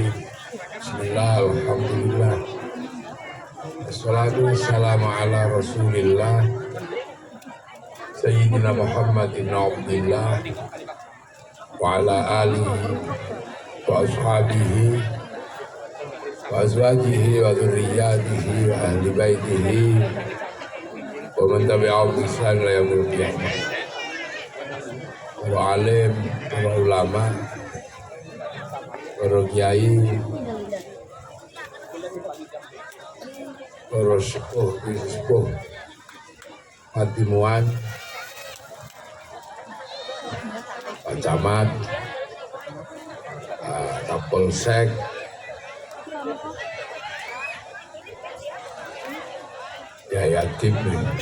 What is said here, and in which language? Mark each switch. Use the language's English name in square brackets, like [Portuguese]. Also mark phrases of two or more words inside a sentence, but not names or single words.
[Arabic] بسم الله، الحمد لله. والصلاة والسلام على رسول الله سيدنا محمد عبد الله وعلى آله وأصحابه وأزواجه وذريته وأهل بيته ومن تبعهم بإحسان إلى يوم القيامة. [Indonesian] Para alim, para ulama, para kiai, para sepuh, hatimuan, Pak Camat, Kapolsek, ya yatim nih,